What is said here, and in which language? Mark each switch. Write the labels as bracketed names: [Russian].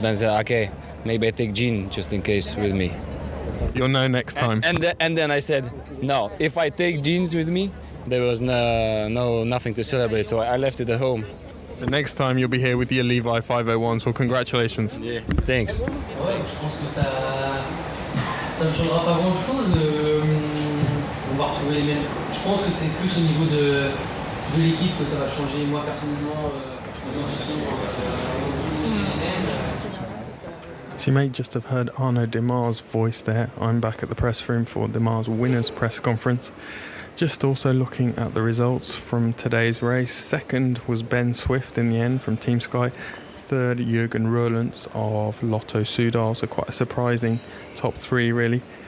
[English] But then I said, okay, maybe I take Jean just in case with me. You'll know next time. And then I said, no, if I take jeans with me, there was nothing to celebrate, so I left it at home. The next time you'll be here with your Levi 501s, well, congratulations. Yeah, thanks. [French] Ouais, je pense que ça ne changera pas grand-chose. On va retrouver les mêmes. Je pense que c'est plus au niveau de l'équipe que ça va changer. Moi, personnellement, les ambitions [English] So you may just have heard Arnaud Démare's voice there. I'm back at the press room for Démare's winners press conference. Just also looking at the results from today's race. Second was Ben Swift in the end from Team Sky. Third, Jürgen Roelandts of Lotto Soudal, so quite a surprising top three really.